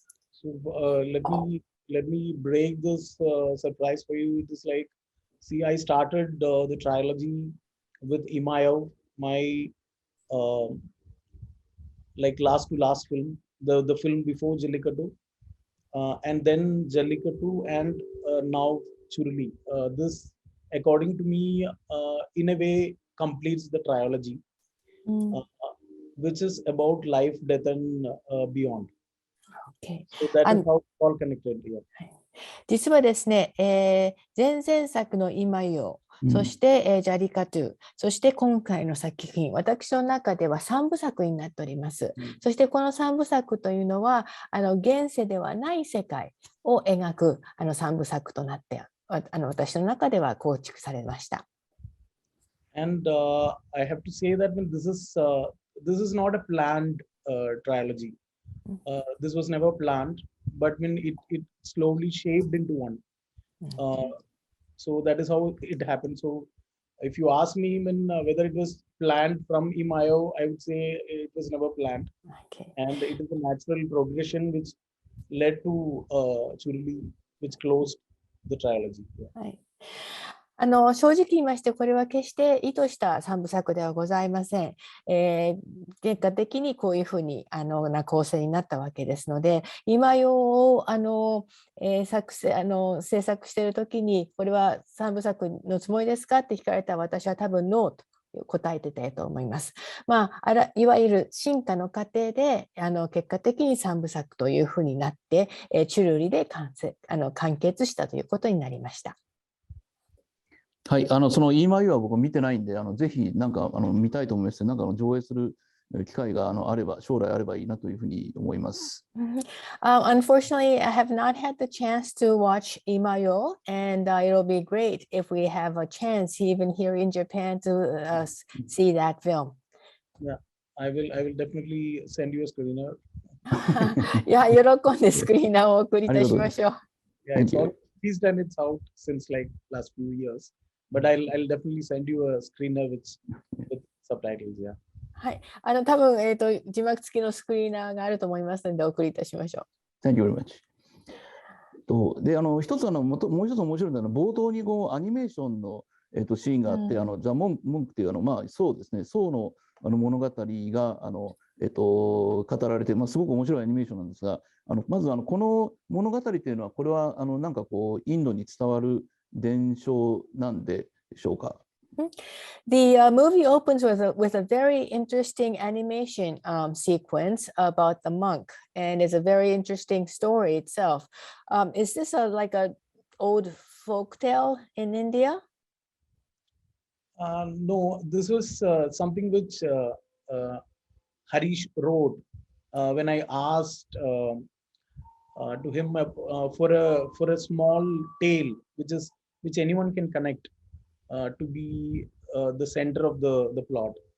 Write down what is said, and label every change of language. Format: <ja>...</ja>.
<en>So let me break this surprise for you. It is like, see, I started the trilogy with Imayo, my like last to last film, the film before Jellikattu, and then Jellikattu, and now Churuli. This, according to me, in a way completes the trilogy, which is about life, death, and beyond. Okay. So that is how it's all connected here.</en> <ja>実はですね、前々作の今よ、そして、ジャリカトゥ、そして今回の作品、私の中では3部作になっております。そしてこの3部作というのは現世ではない世界を描く3部作となって私の中では構築されました。</ja> <en>And I have to say that this is not a planned trilogy. This was never planned, but when it slowly shaped into one. So that is how it happened. So if you ask me whether it was planned from Imayo. I would say it was never planned, Okay. and it is a natural progression which led to Churuli, which closed the trilogy. Yeah.</en> <ja>はい。正直言いまして、これは決して意図した三部作ではございません。結果的にこういうふうにな構成になったわけですので、今用を制作しているときに、これは三部作のつもりですかって聞かれたら、私は多分ノーと答えてたと思います。いわゆる進化の過程で結果的に三部作というふうになって、チュルリで完結したということになりました。はい、その EMI は僕見てないんで、ぜひなんか見たいと思います。なんか上映する機会があれば、将来あればいいなというふうに思います。</ja> <en>Unfortunately, I have not had the chance to watch Imayo, and it'll be great if we have a chance, even here in Japan, to see that film. Yeah, I will definitely send you a screener.</en> <ja>いや、喜んでスクリーナーをお送りいたしましょう。</ja> <en>Yeah, it's all released and it's out since like last few years. But I'll definitely send you a screener with subtitles. Yeah.</en> <ja>はい、多分字幕付きのスクリーナーがあると思いますのでお送りいたしましょう。</ja> <en>Thank you very much.</en> <ja>で、一つもう一つ面白いのは冒頭にアニメーションのシーンがあって、ザ・モンクっていうそうですね、宋の物語が語られて、すごく面白いアニメーションなんですが、まずこの物語というのはこれはなんかインドに伝わる伝承なんでしょうか。</ja> <en>The movie opens with a very interesting animation sequence about the monk, and it's a very interesting story itself. Is this like a old folk tale in India? No, this was something which Harish wrote when I asked to him for a small tale which anyone can connect to be the center of the plot.</en>